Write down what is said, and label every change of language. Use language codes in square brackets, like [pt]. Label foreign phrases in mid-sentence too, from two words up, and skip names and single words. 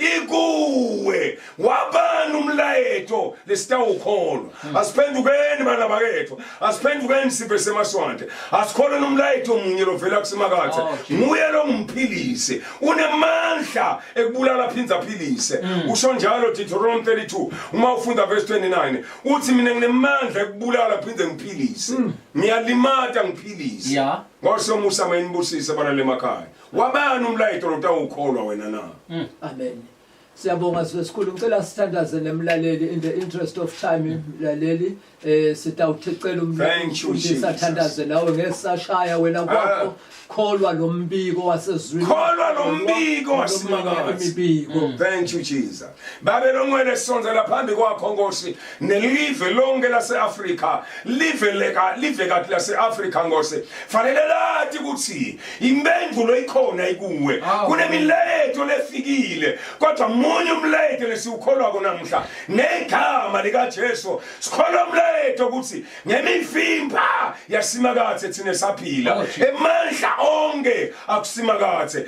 [ss] ikuwe wabani umlayeto lesitawukholwa asiphendukeni bana bakethu asiphendukeni sibe semaswande asikholwe nomlayeto munye lovela kusimakathe nguye lo ngumphilisi unemandla ekubulala phinza philise usho njalo Deuteronomy 32 uma ufunda verse 29 uthi mina nginemandla ekubulala phinze ngiphilise ngiyalimata ngiphilise [en] Yeah. [ss] ngosomusa mayinibusise bana lemakhaya wabani umlayeto lotawukholwa wena na Amen. Siyabonga sikhulu ngicela sithandaze nemlaleli [en] in the interest of time [ss] mlaleli sitawuthecela [en] Thank you, Jesus. [ss] sathandaze nawe ngesashaya wena kwakho kholwa lo mbiko wasezwini Kholwa lo mbiko wasimakazi. imibiko. [en] Thank you Jesus. [ss] Babe longwele sonzela phambi kwakho Nkosi nelive lonke laseAfrika live kathi laseAfrika Nkosi fanele lathi ukuthi impendulo ikhona ikuwe kunemileto lefikile kodwa munye umleto lesiukholwa konamhla negama lika Jesu sikholwa umleto ukuthi ngemivimba yasimakathe thina saphila emandla onke akusimakathe